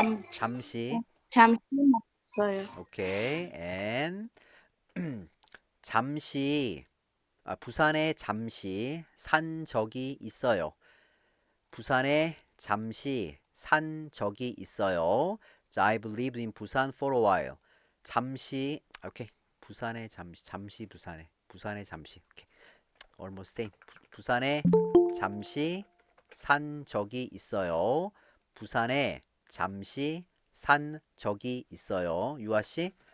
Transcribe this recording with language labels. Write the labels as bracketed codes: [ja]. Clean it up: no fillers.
[ko] 잠시. 잠시 만났어요. 오케이. and 잠시 부산에 잠시 산 적이 있어요. 부산에 잠시 산 적이 있어요. [en] 자, I've lived in Busan for a while. [ko] 잠시 오케이. 부산에 잠시 부산에 잠시. [en] 오케이. almost same. [ko] 부산에 잠시 산 적이 있어요. 부산에 잠시 산 적이 있어요. 유아 씨.